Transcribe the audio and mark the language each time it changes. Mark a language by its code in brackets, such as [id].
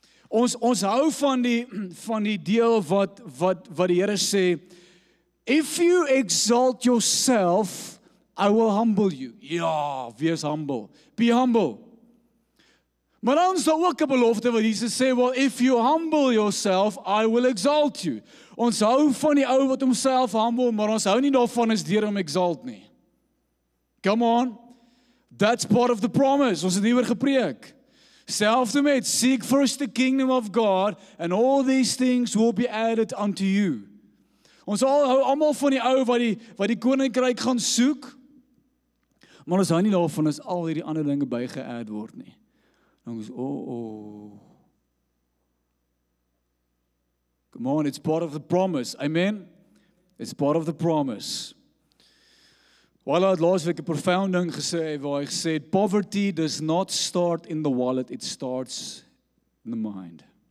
[af] Ons hou van die deel wat die Here sê, [en] if you exalt yourself, I will humble you. [af] Ja, wees humble. [en] Be humble. [af] Maar dan is daar ook 'n belofte wat Jesus sê, [en] well, if you humble yourself, I will exalt you. [af] Ons hou van die ou wat homself humble, maar ons hou nie daarvan as deur hom exalt nie. [en] Come on. That's part of the promise. [af] Ons het hieroor gepreek. Selfde met, [en] seek first the kingdom of God, and all these things will be added unto you. [af] Ons hou almal van die ou wat die koninkryk gaan soek, maar ons hou nie daarvan as al hierdie ander dinge byge-add word nie. Dan is [en] Come on, it's part of the promise. Amen? It's part of the promise. [af] Walla het laas week 'n profound ding gesê, waar hy gesê, [en] poverty does not start in the wallet, it starts in the mind.